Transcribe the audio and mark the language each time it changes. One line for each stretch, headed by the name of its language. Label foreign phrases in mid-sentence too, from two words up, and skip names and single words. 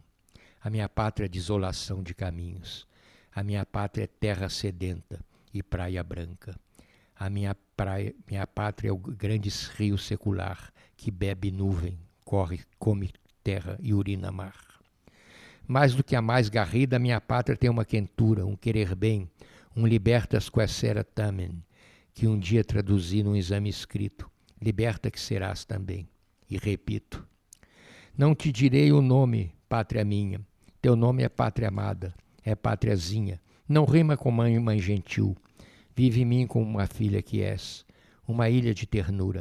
Portuguese: A minha pátria é desolação de caminhos. A minha pátria é terra sedenta e praia branca. A minha pátria é o grande rio secular que bebe nuvem, come terra e urina mar. Mais do que a mais garrida, minha pátria tem uma quentura, um querer bem,
Latin: um libertas quaesera tamen,
Portuguese: que um dia traduzi num exame escrito. Liberta que serás também. E repito, não te direi o nome, pátria minha. Teu nome é pátria amada, é pátriazinha. Não rima com mãe gentil. Vive em mim como uma filha que és, uma ilha de ternura.